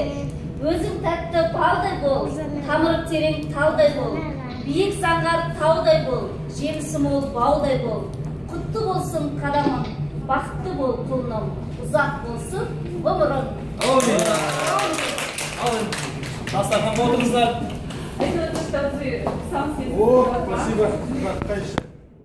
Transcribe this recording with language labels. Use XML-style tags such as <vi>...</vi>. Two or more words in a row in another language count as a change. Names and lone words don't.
<kk>Өзің тәтті балдай бол, тамыры терең талдай бол, биік саңғар таудай бол, жемісі мол баудай бол. Құтты болсын қадамың, бақытты бол құлыным, ұзақ болсын ғұмырың. Амин. Ал, дастарханға отырыңыздар.</kk> <ru>Это то, что ты сам себе. О, спасибо.</ru>